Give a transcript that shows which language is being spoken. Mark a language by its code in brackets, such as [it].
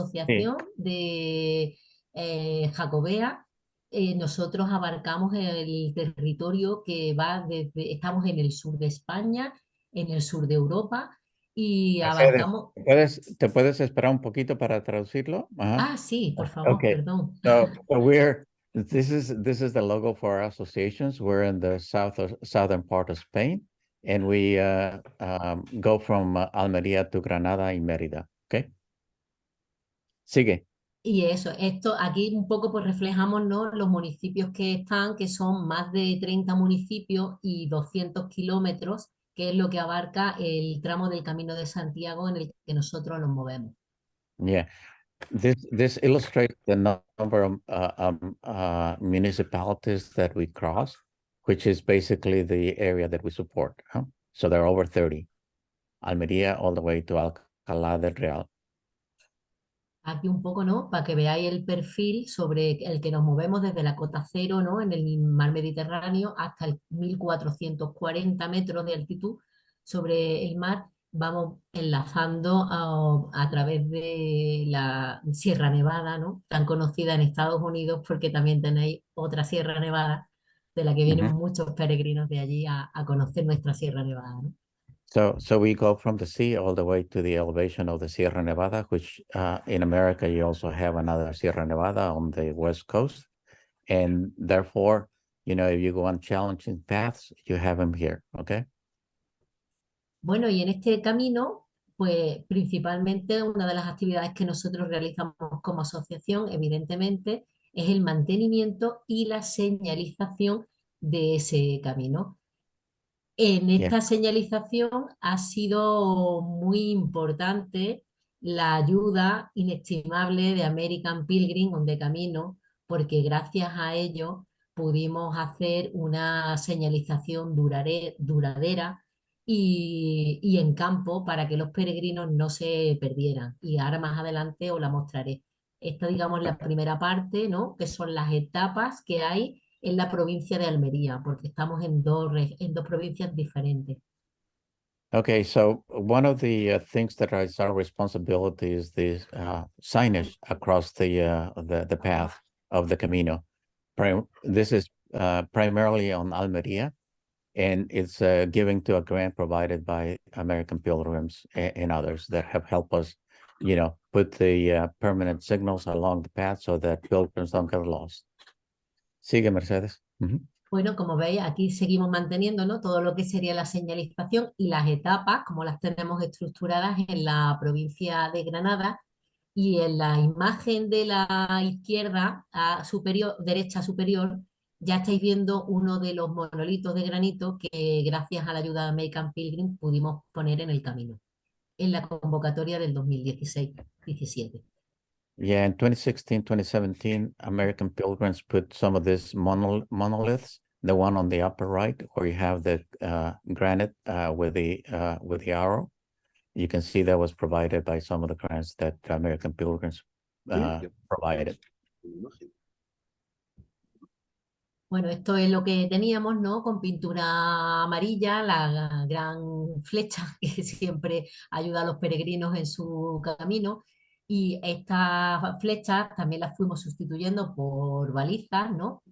[es] asociación de Jacobea. Nosotros abarcamos el territorio que va desde, estamos en el sur de España, en el sur de Europa y Mercedes, abarcamos... ¿te puedes esperar un poquito para traducirlo? Ajá. Ah, sí, por favor, Okay. perdón. [en] So this is the logo for our associations. We're in the southern part of Spain, and we go from Almería to Granada y Mérida. [es] Okay. Sigue. Y eso, esto aquí un poco pues reflejamos, ¿no?, los municipios que están, que son más de 30 municipios y 200 kilómetros, que es lo que abarca el tramo del Camino de Santiago en el que nosotros nos movemos. Yeah. [en] This illustrates the number of municipalities that we cross, which is basically the area that we support. So there are over 30. Almería all the way to Alcalá del Real. [es] Aquí un poco, ¿no?, para que veáis el perfil sobre el que nos movemos desde la cota cero, ¿no?, en el mar Mediterráneo hasta el 1440 metros de altitud sobre el mar. Vamos enlazando a través de la Sierra Nevada, ¿no?, tan conocida en Estados Unidos, porque también tenéis otra Sierra Nevada de la que vienen muchos peregrinos de allí a conocer nuestra Sierra Nevada, ¿no? [en] So we go from the sea all the way to the elevation of the Sierra Nevada, which in America, you also have another Sierra Nevada on the West Coast. And therefore, if you go on challenging paths, you have them here, okay? [es] Bueno, y en este camino, pues principalmente una de las actividades que nosotros realizamos como asociación, evidentemente, es el mantenimiento y la señalización de ese camino. En Yeah. esta señalización ha sido muy importante la ayuda inestimable de American Pilgrim on the Camino, porque gracias a ello pudimos hacer una señalización duradera y en campo para que los peregrinos no se perdieran. Y ahora más adelante os la mostraré. Esta, digamos, la primera parte, ¿no?, que son las etapas que hay en la provincia de Almería, porque estamos en dos provincias diferentes. [en] Okay, so one of the things that is our responsibility is the signage across the path of the Camino. This is primarily on Almería, and it's giving to a grant provided by American Pilgrims and others that have helped us, put the permanent signals along the path so that pilgrims don't get lost. [es] Sigue, Mercedes. Ujú. Bueno, como veis, aquí seguimos manteniendo, ¿no?, todo lo que sería la señalización y las etapas, como las tenemos estructuradas en la provincia de Granada. Y en la imagen de la izquierda superior, derecha superior, ya estáis viendo uno de los monolitos de granito que gracias a la ayuda de American Pilgrims pudimos poner en el camino, en la convocatoria del 2016-17. [en] Yeah, in 2016, 2017, American Pilgrims put some of these monoliths, the one on the upper right, where you have the granite with the arrow. You can see that was provided by some of the grants that American Pilgrims provided. [es] Bueno, esto es lo que teníamos, ¿no? Con pintura amarilla, la gran flecha que siempre ayuda a los peregrinos en su camino. Y estas flechas también las fuimos sustituyendo por balizas, ¿no?